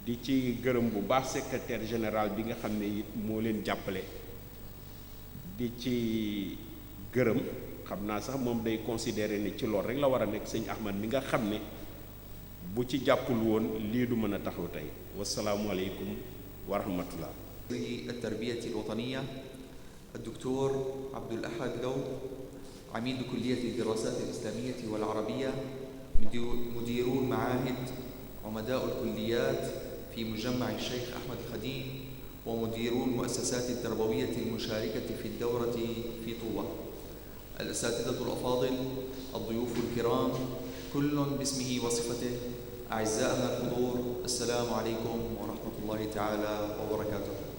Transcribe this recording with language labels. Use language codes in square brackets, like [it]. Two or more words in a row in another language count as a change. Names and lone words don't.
[wo] di ci gërëm bu baax [fr] secrétaire général [wo] bi nga xam ne it moo leen jàppale di ci gërëm xam naa sax moom day considérer ne ci lool rek la war a nekk sëñ Ahmad mi nga xam ne bu ci jàppul woon lii du mën a taxaw tey [ar] والسلام عليكم ورحمة الله. التربية الوطنية الدكتور عبد الأحد لو عميد كلية الدراسات الإسلامية والعربية مديرو المعاهد عمداء الكليات في مجمع الشيخ أحمد الخديم ومديرو المؤسسات التربوية المشاركة في الدورة في طوبة الأساتذة الأفاضل الضيوف الكرام كل باسمه وصفته أعزائنا الحضور السلام عليكم ورحمة الله تعالى وبركاته.